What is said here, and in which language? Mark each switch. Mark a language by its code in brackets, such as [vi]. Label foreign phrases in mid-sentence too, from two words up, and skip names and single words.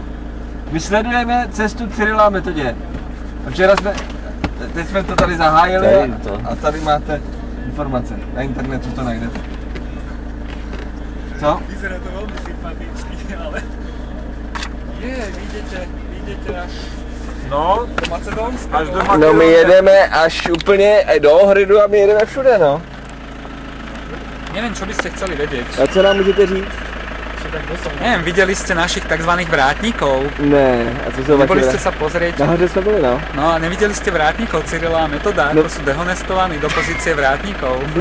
[cs] My sledujeme cestu Cyrila a Metoděje. A včera teď jsme to tady zahájili a tady máte informace. Na internetu to najdete. Co? [sk] Vyzerá to veľmi sympaticky, ale... Vidíte až... No, do Macedónska. Až do Macedónska. [cs] No my jedeme až úplně do Ohridu a my jedeme všude, no. [sk] Neviem, čo by ste chceli vedieť. [cs] A co nám můžete říct? [sk] Neviem, videli ste našich tzv. Vrátnikov? [cs] Ne, a co jsou [sk] neboli ste sa pozrieť? [cs] Nahoře jsme byli, no. [sk] No a nevideli ste vrátnikov Cyrila a Metoda, ako sú dehonestovaní do pozície vrátnikov?